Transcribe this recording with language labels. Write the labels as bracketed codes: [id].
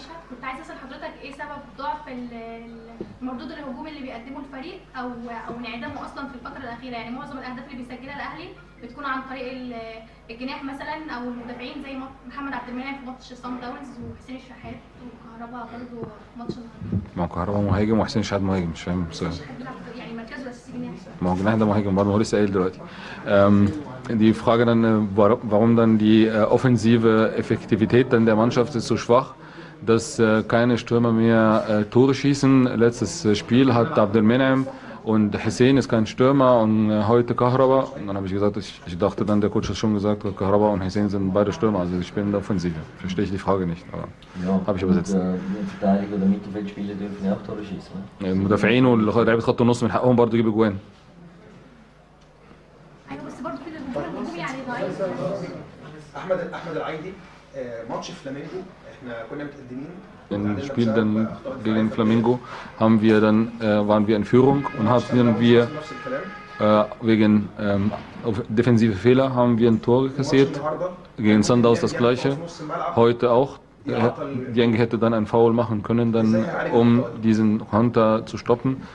[ar] كنت عايز اسال حضرتك ايه سبب ضعف المردود الهجومي اللي بيقدمه الفريق او انعدامه اصلا في الفتره الاخيره؟ يعني معظم الاهداف اللي بيسجلها الاهلي بتكون عن طريق الجناح مثلا او المدافعين زي محمد عبد المنعم في ماتش صن داونز وحسين الشحات وكهربا برضه في ماتش النهارده. ما هو كهربا مهاجم وحسين الشحات مهاجم، مش فاهم السؤال. يعني مركزه الاساسي جناح. ما هو جناح ده مهاجم برضه، هو لسه قايل دلوقتي. [de] Die Frage dann, warum dann die offensive Effektivität dann der Mannschaft ist so schwach, dass keine Stürmer mehr Tore schießen. Letztes Spiel hat Abdel Menem und Hussein ist kein Stürmer und heute Kahraba. Und dann habe ich gesagt, ich dachte dann, der Coach hat schon gesagt, Kahraba und Hussein sind beide Stürmer, also sie spielen in der Offensive. Verstehe ich die Frage nicht, aber ja, habe ich übersetzt. Verteidiger oder Mittelfeldspieler dürfen ja auch Tore schießen. [ar] المدافعين ولعيبة خط النص من حقهم برضه يجيبوا جوان. ايوه بس برضه في الهجوم يعني ضعيف. احمد العايدي ماتش فلامينجو احنا كنا متقدمين. [de] Im Spiel dann gegen Flamengo waren wir in Führung und hatten wir wegen defensive Fehler haben wir ein Tor kassiert. Gegen Sundowns das gleiche. Heute auch Dieng hätte dann einen Foul machen können, dann, um diesen Konter zu stoppen.